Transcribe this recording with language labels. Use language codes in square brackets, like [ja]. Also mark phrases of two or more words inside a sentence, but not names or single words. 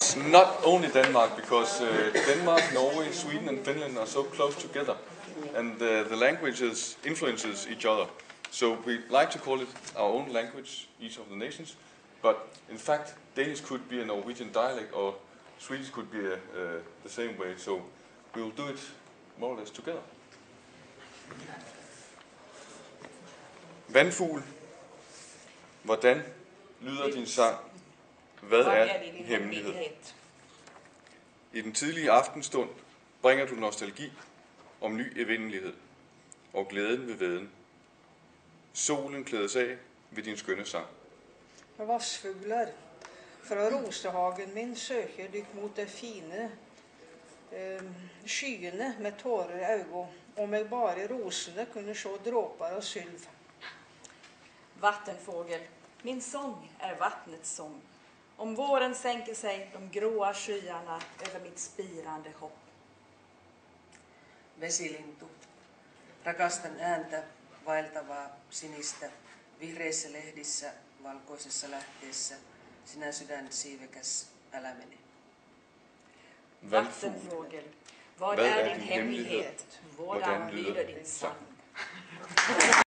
[en] It's not only Denmark, because Denmark, Norway, Sweden and Finland are so close together, and the languages influences each other. So we like to call it our own language, each of the nations, but in fact Danish could be a Norwegian dialect, or Swedish could be the same way, so we will do it more or less together. [da] Vandfugl, hvordan lyder din sang? Hvad er din hemmelighed? I den tidlige aftenstund bringer du nostalgi om ny evindelighed og glæden ved væden. Solen klædes af ved din skønne sang. [no] Vassfugler fra rosehagen min søker dykk mot det fine, skyene med tårer i øynene, om jeg bare i rosene kunne se dråper av sylv. [sv] Vattenfågel, min sång är vattnets sång. Om våren sänker sig de gråa skyarna över mitt spirande hopp. [fi] Vesilintu, rakastan ääntä, vaeltavaa, sinistä, vihreissä lehdissä, valkoisessa lähteessä, sinä sydän siivekäs, älä mene. [sv] Vattenfågel, vad är din hemlighet? [da] Hvordan lyder din sang?